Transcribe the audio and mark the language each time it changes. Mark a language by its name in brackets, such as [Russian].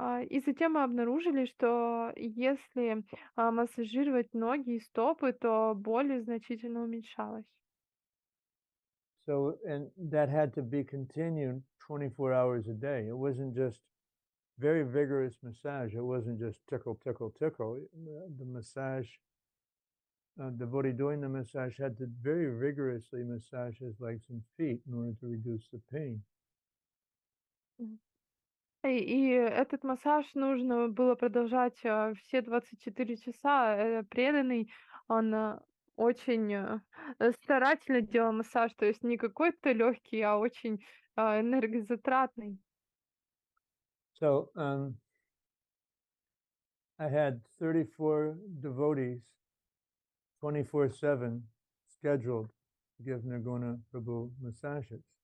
[Russian] И затем мы обнаружили, что если массажировать ноги и стопы, то боль значительно уменьшалась. [English] So, and that had to be continued 24 hours a day. It wasn't just very vigorous massage. It wasn't just tickle, tickle, tickle. The massage, the devotee doing the massage had to very vigorously massage his legs and feet in order to reduce the pain. [Russian] И этот массаж нужно было продолжать все 24 часа. Преданный, он очень старательно делал массаж, то есть не какой-то легкий, а очень энергозатратный. [English] So I had 34 devotees 24/7 scheduled to give Nirguna Prabhu massages.